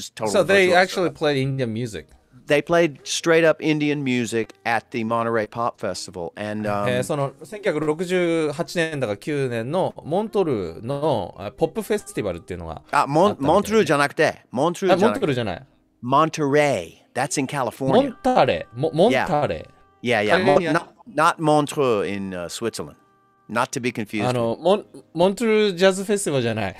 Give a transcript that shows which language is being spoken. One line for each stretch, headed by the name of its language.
English: So they actually played Indian music. They played straight up Indian music at the Monterey Pop Festival, and
Japanese: その1968年だか9年のモントルーのポップフェスティバルっていうのがモントルーじゃなくてモントルーじゃない
English: Monterey, that's in California. Monterey. Yeah. Not Montreux in Switzerland. Not to be confused.
Japanese: モントルージャズフェスティバルじゃない。